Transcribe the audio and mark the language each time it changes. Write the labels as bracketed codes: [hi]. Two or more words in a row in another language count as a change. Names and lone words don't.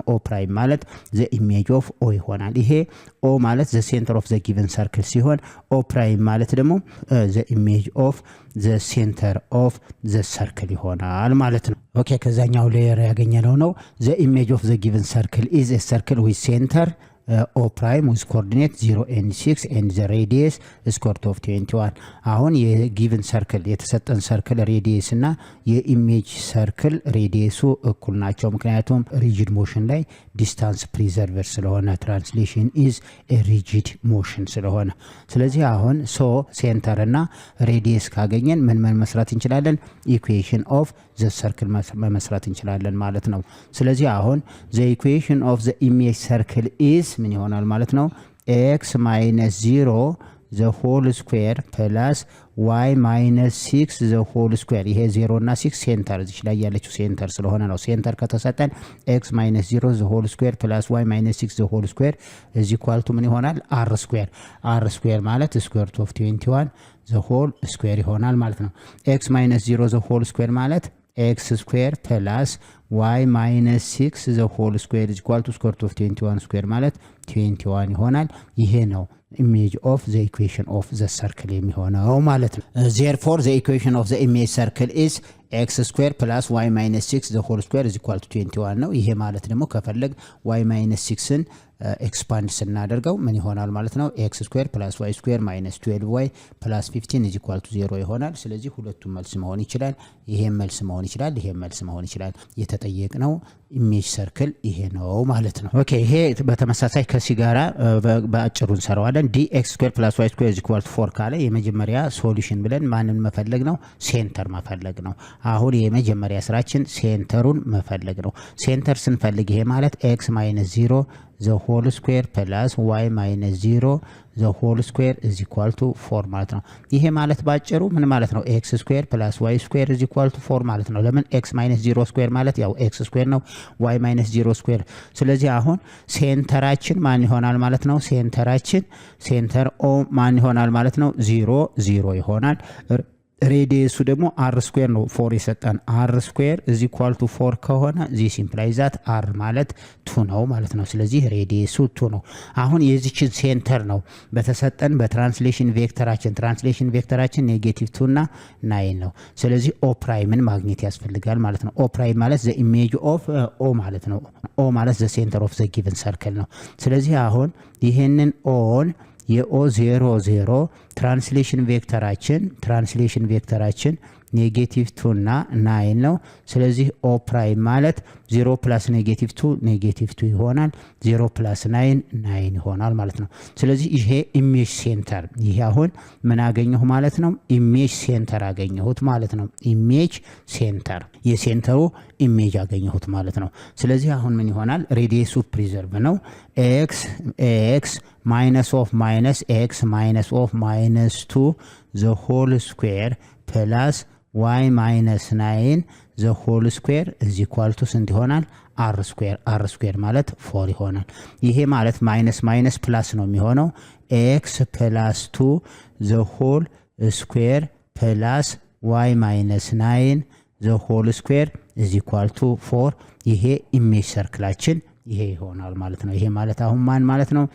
[en] O prime ማለት the image of O [am] ይሆናል። ይሄ [en] ኦ ማለት the center of the given circle ሲሆን O prime [am] ማለት ደግሞ [en] the image of the center of the circle [am] ይሆናል ማለት ነው። [en] ኦኬ [am] ከዛኛው ሌየር ያገኘነው ነው [en] the image of the given circle is a circle with center o prime with coordinate 0 and 6 and the radius square root of 21። [am] አሁን የጊቨን ሰርክል የተሰጠን ሰርክል ሬዲየስ እና የኢሜጅ ሰርክል ሬዲየሱ እኩል ናቸው። ምክንያቱም [en] rigid motion ላይ distance preserver ስለሆነ translation is a rigid motion [am] ስለሆነ ስለዚህ አሁን ሶ ሴንተር እና ሬዲየስ ካገኘን ምን መስራት እንችላለን? [en] equation of the circle [am] መስራት እንችላለን ማለት ነው። ስለዚህ አሁን [en] the equation of the image circle is [am] ምን ይሆናል ማለት ነው? [en] x - 0 the whole square plus y - 6 the whole square። [am] ይሄ 0 እና 6 ሴንተር እዚህ ላይ ያለችው ሴንተር ስለሆነ ነው። [en] ሴንተር ከተሰጠን x - 0 the whole square plus y - 6 the whole square is equal to [am] ምን ይሆናል? [en] r square። r square ማለት square root of 21 the whole square [am] ይሆናል ማለት ነው። [en] x - 0 the whole square ማለት x square plus y - 6 the whole square is equal to square root of 21 square ማለት 21 [am] ይሆናል። ይሄ ነው [en] image of the equation of the circle [am] የሚሆነው ማለት ነው። [en] therefore the equation of the image circle is x square plus y - 6 the whole square is equal to 21 ነው። [am] ይሄ ማለት ደግሞ ከፈለግ [en] y - 6ን ኤክስፓንድ [am] ስናደርገው ምን ይሆናል ማለት ነው? [en] x square plus y square minus 12y plus 15 is equal to 0 [am] ይሆናል። ስለዚህ ሁለቱም መልስ መሆን ይችላል። ይሄም መልስ መሆን ይችላል። ይሄም መልስ መሆን ይችላል። የተጠየቅነው [en] image circle [am] ይሄ ነው ማለት ነው። ኦኬ ይሄ በተመሳሳይ ከሲ ጋራ በአጭሩ እንሰራዋለን። [en] dx square plus y square is equal to 4 [am] ካለ የመጀመሪያ ሶሉሽን ብለን ማንን መፈለግ ነው? ሴንተር መፈለግ ነው። አሁን የመጀመሪያ ስራችን ሴንተሩን መፈለግ ነው። ሴንተር ስንፈልግ ይሄ ማለት [en] x - 0 the whole square plus y - 0 the whole square is equal to 4 [am] ማለት ነው። ይሄ ማለት ባጭሩ ምን ማለት ነው? [en] x square plus y square is equal to 4 [am] ማለት ነው። ለምን [en] x - 0 square [am] ማለት ያው [en] x square [am] ነው [en] y - 0 square። [am] ስለዚህ አሁን ሴንተራችን ማን ይሆናል ማለት ነው? ሴንተራችን [en] center O [am] ማን ይሆናል ማለት ነው? 0 0 ይሆናል። ሬዲየሱ ደግሞ [en] r square [am] ነው 4 የሰጠን [en] r square is equal to 4 [am] ከሆነ this [en] implies that [am] r ማለት 2 ነው ማለት ነው። ስለዚህ ሬዲየሱ 2 ነው። አሁን የዚችን ሴንተር ነው በተሰጠን በትራንስሌሽን ቬክተራችን ኔጌቲቭ 2 እና 9 ነው። ስለዚህ [en] o prime [am] ማግኘት ያስፈልጋል ማለት ነው። [en] o prime [am] ማለት [en] the image of o [am] ማለት ነው። o ማለት [en] the center of the given circle [am] ነው። ስለዚህ አሁን ይሄንን ኦን የኦ 0 0 ትራንስሌሽን ቬክተራችን ኔጌቲቭ 2 እና 9 ነው። ስለዚህ [en] O prime [am] ማለት [en] 0 plus negative 2 negative 2 [am] ይሆናል። [en] 0 plus 9 9 [am] ይሆናል ማለት ነው። ስለዚህ ይሄ [en] image center [am] ይሄ አሁን ምን አገኘሁ ማለት ነው? [en] image center [am] አገኘሁት ማለት ነው። [en] image center [am] የሴንተሩ ኢሜጅ አገኘሁት ማለት ነው። ስለዚህ አሁን ምን ይሆናል? ሬዲየሱ ፕሪዘርቭ ነው። [en] ኤክስ minus of minus x minus of minus 2 the whole square plus y minus 9 the whole square is equal to [am] ስንት ይሆናል? [en] r square [am] ማለት 4 ይሆናል። ይሄ ማለት [en] minus minus plus [am] ነው የሚሆነው [en] x plus 2 the whole square plus y minus 9 the whole square is equal to 4 [am] ይሄ ኢሜጅ ሰርክላችን ይሄ ይሆናል ማለት ነው። ይሄ ማለት አሁን ማን ማለት ነው?